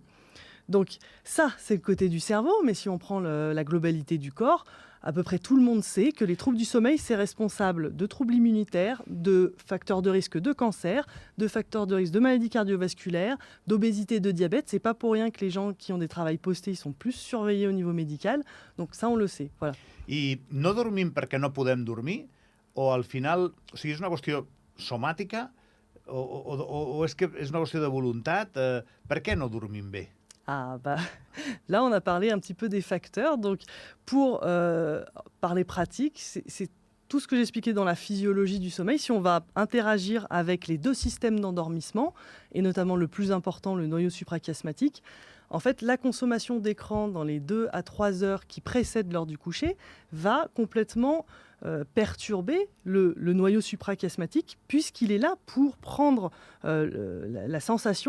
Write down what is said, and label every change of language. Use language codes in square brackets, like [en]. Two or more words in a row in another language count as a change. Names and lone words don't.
[fr] Donc ça, c'est le côté du cerveau, mais si on prend la globalité du corps, à peu près tout le monde sait que les troubles du sommeil, c'est responsable de troubles immunitaires, de facteurs de risque de cancer, de facteurs de risque de maladies cardiovasculaires, d'obésité, de diabète. C'est pas pour rien que les gens qui ont des travails postés, ils sont plus surveillés au niveau médical. Donc ça, on le sait. Voilà. [ca] I no dormim perquè no podem dormir? O al final, o sigui, és una qüestió somàtica? O és que és una qüestió de voluntat? Per què no dormim bé? [fr] Ah bah, là, on a parlé un petit peu des facteurs. Donc, pour parler pratique, c'est tout ce que j'expliquais dans la physiologie du sommeil. Si on va interagir avec les deux systèmes d'endormissement, et notamment le plus important, le noyau suprachiasmatique, en fait, la consommation d'écran dans les 2 à 3 heures qui précèdent l'heure du coucher va complètement perturber le noyau suprachiasmatique, puisqu'il est là pour prendre la sensation.